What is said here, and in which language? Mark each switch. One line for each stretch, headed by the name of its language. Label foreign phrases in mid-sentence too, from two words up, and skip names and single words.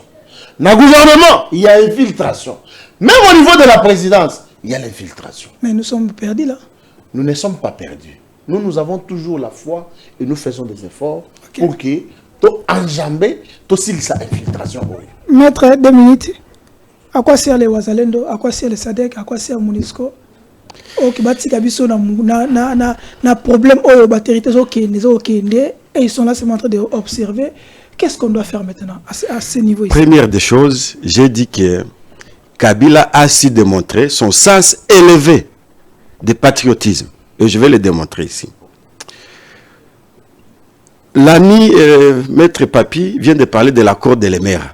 French: Dans le gouvernement, il y a l'infiltration. Même au niveau de la présidence, il y a l'infiltration. Mais nous sommes perdus là. Nous ne sommes pas perdus. Nous avons toujours la foi et nous faisons des efforts pour que tu enjamber aussi cette infiltration. Maître, 2 minutes. À quoi sert les Ouazalendo? À quoi sert les SADC? À quoi sert MONUSCO? Ok, na problème au territoire et ils sont là c'est en train d'observer. Qu'est-ce qu'on doit faire maintenant à ce niveau ici? Première des choses, j'ai dit que Kabila a su démontrer son sens élevé de patriotisme. Et je vais le démontrer ici. L'ami Maître Papi vient de parler de l'accord de l'Emera.